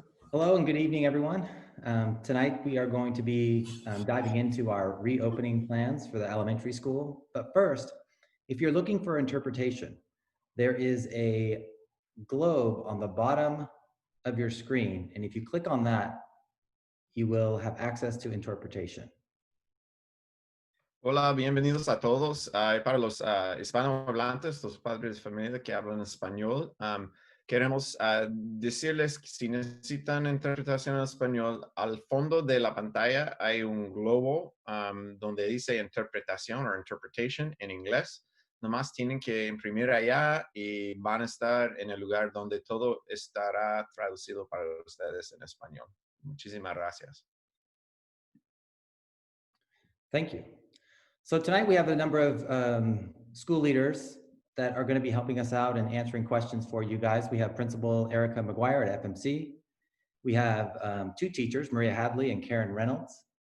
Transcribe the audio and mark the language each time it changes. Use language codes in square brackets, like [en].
[en] Hello and good evening, everyone. Tonight we are going to be diving into our reopening plans for the elementary school. But first, if you're looking for interpretation, there is a globe on the bottom of your screen. And if you click on that, you will have access to interpretation. [es] Hola, bienvenidos a todos. Para los hispanohablantes, los padres de familia que hablan español, queremos decirles que si necesitan interpretación en español, al fondo de la pantalla hay un globo donde dice interpretación o interpretation en inglés. Nomás tienen que imprimir allá y van a estar en el lugar donde todo estará traducido para ustedes en español. Muchísimas gracias. [en] Thank you. So tonight we have a number of school leaders that are going to be helping us out and answering questions for you guys. We have Principal Erica McGuire at FMC. We have two teachers, Maria Hadley and Karen Reynolds.